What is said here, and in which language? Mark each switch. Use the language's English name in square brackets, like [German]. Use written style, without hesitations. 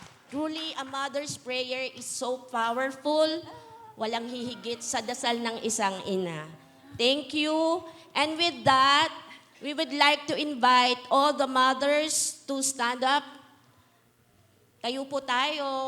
[English] Truly, a mother's prayer is so powerful. [Filipino] Walang hihigit sa dasal ng isang ina. [English] Thank you. And with that, we would like to invite all the mothers to stand up. [Filipino] Tayo po tayo.